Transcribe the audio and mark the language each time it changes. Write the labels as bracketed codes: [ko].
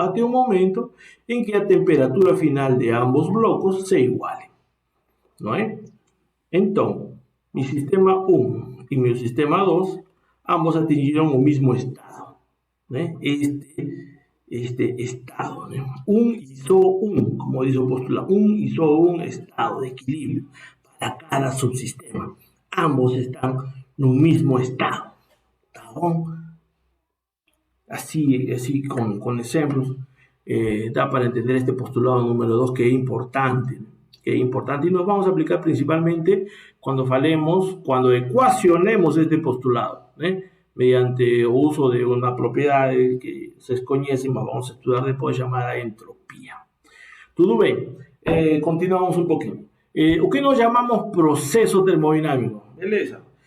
[pt] Até o momento em que a temperatura final de ambos blocos se iguale, não é? [es] Então, mi sistema 1 y mi sistema 2, ambos atingieron el mismo estado, ¿no? Este estado, ¿no? Un hizo un, como dice el postulado, un hizo un estado de equilibrio para cada subsistema. Ambos están en un mismo estado. ¿Está bien? Así con ejemplos, da para entender este postulado número 2 que es importante, ¿no? Que es importante, y nos vamos a aplicar principalmente cuando ecuacionemos este postulado, mediante el uso de una propiedad que se conoce, mas vamos a estudiar después, llamada entropía. [pt] Tudo bem, continuamos um pouquinho. O que nós chamamos processo termodinâmico, beleza?